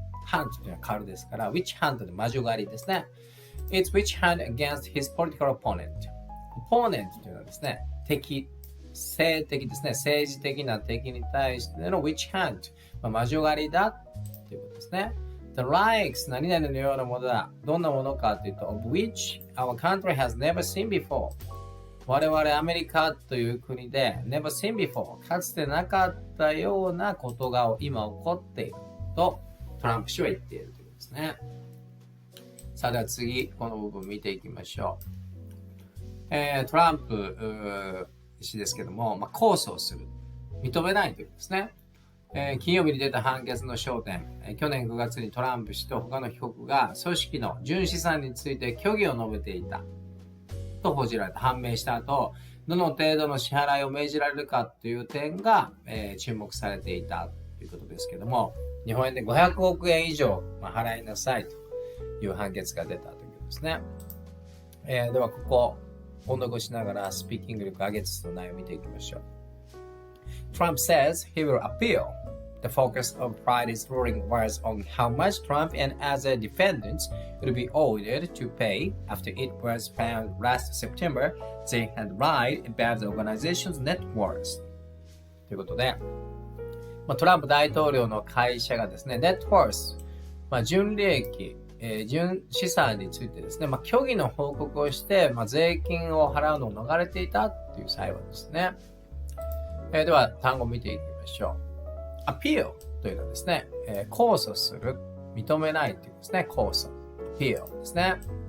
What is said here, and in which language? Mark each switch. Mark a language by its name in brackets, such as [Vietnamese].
[Japanese] hunt というのは狩るですから、witch hunt で魔女狩りですね。 [English] It's witch hunt against his political opponent。 [Japanese] opponent というのはですね、敵、政的ですね、政治的な敵に対しての witch hunt。魔女狩りだということですね。 [English] The likes [Japanese] 何々のようなものだ。どんなものかというと、 [English] of which our country has never seen before。 [Japanese] 我々アメリカという国で [English] never seen before [Japanese] かつてなかったようなことが今起こっているとトランプ氏は言っているということですね。さあでは次この部分見ていきましょう。トランプ氏ですけども、控訴をする認めないということですね。金曜日に出た判決の焦点、去年9月にトランプ氏と他の被告が組織の純資産について虚偽を述べていたと報じられた、判明した後、どの程度の支払いを命じられるかという点が、注目されていたということですけども、日本円で500億円以上、払いなさいという判決が出たということですね。ではここ音読しながらスピーキング力上げつつの内容を見ていきましょう。 [English] Trump says he will appeal. The focus of Friday's ruling was on how much Trump and other defendants would be ordered to pay after it was found last September they had lied about the organization's net worth. [Japanese] ということで、トランプ大統領の会社がですね、net worth、純利益、純資産についてですね、虚偽の報告をして、税金を払うのを逃れていたという裁判ですね。では単語を見ていきましょう。appeal というのはですね、控訴する、認めないというですね、控訴。appeal ですね。